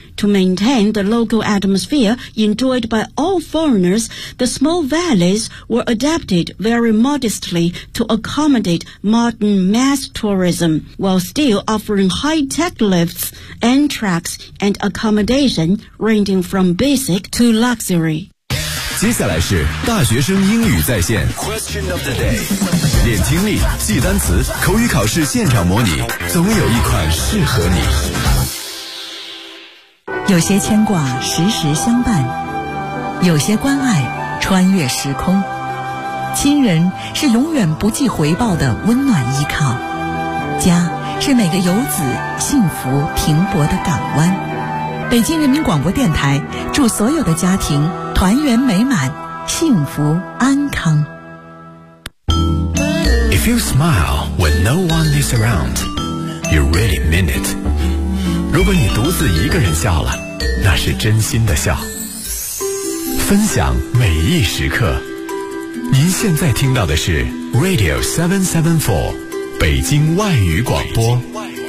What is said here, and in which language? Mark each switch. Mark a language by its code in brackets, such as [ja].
[en] To maintain the local atmosphere enjoyed by all foreigners, the small valleys were adapted very modestly to accommodate modern mass tourism, while still offering high-tech lifts and tracks and accommodation ranging from basic to luxury. [zh] 接下来是大学生英语在线 [en] Question of the day. [zh] 练听力，记单词，口语考试现场模拟，总有一款适合你。有些牵挂时时相伴，有些关爱穿越时空，亲人是永远不计回报的温暖依靠，家是每个游子幸福停泊的港湾。北京人民广播电台祝所有的家庭团圆美满，幸福安康。 [en] If you smile when no one is around, you really mean it。 [zh] 如果你独自一个人笑了，那是真心的笑。分享每一时刻，您现在听到的是 Radio 774，北京外语广播。